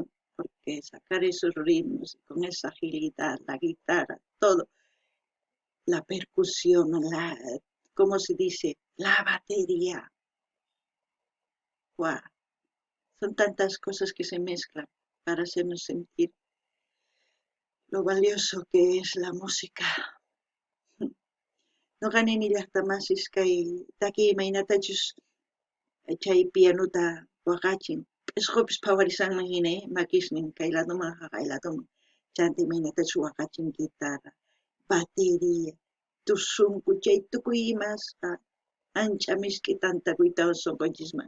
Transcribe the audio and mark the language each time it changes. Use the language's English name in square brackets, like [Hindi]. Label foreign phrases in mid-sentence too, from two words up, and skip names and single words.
[Spanish] Porque sacar esos ritmos con esa agilidad, la guitarra, todo, la percusión, ¿cómo se dice? La batería. ¡Wow! Son tantas cosas que se mezclan para hacernos sentir lo valioso que es la música. [Quechua] No gané ni llaqta masis kay taki imaynatachus chay pianuta waqachin. P'isqupis phawarisanman hina makisnin kay ladoman kay ladoman. Chanta imaynatachus waqachin [Spanish] guitarra, batería, [Quechua] tusunku chay tukuy imasqa ancha misk'i tantakuytawan sunqunchikman.